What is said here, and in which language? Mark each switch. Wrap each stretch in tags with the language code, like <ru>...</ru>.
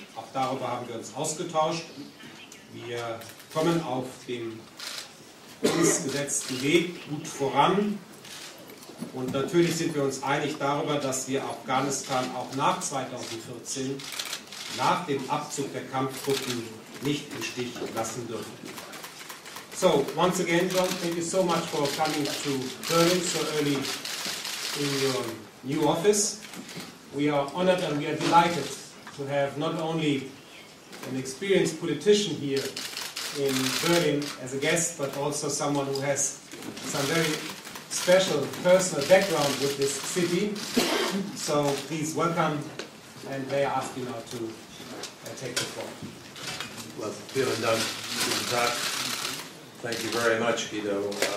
<de>Auch darüber haben wir uns ausgetauscht. Wir kommen auf dem uns gesetzten Weg gut voran. Und natürlich sind wir uns einig darüber, dass wir Afghanistan auch nach 2014, nach dem Abzug der Kampftruppen, nicht im Stich lassen dürfen.</de> <en>So, once again, John, thank you so much for coming to Berlin so early in your new office. We are honored and we are delighted to have not only an experienced politician here in Berlin as a guest, but also someone who has some very special personal background with this city. So please welcome, and may I ask you now to take the floor. Well,</en> <de>vielen Dank, guten Tag.</de> <en>Thank you very much, Guido.</en>